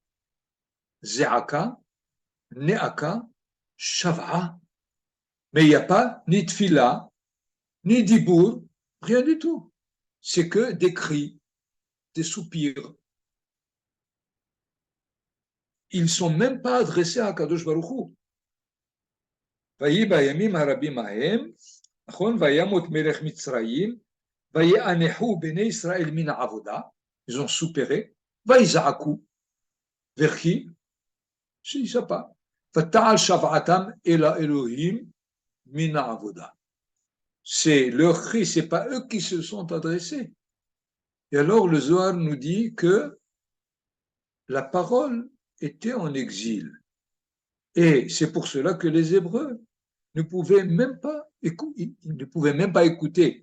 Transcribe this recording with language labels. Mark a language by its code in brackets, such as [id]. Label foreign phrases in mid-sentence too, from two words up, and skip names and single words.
[he] זעקה, נאקה, שוועה. [fr] Mais il n'y a pas ni Tfila, ni Dibour, rien du tout. C'est que des cris, des soupirs. Ils ne sont même pas adressés à [he] הקדוש ברוך הוא. ויהי בימים הרבים ההם, נכון? וימות מלך מצרים, ויאנחו בני ישראל מן העבודה, [fr] ils ont soupiré, ויזעקו, vers qui? Je ne sais pas. [he] ותעל שבעתם אל האלוהים מן העבודה. [fr] C'est leur cri, ce n'est pas eux qui se sont adressés. Et alors le Zohar nous dit que la parole était en exil. Et c'est pour cela que les Hébreux ne pouvaient même pas écouter.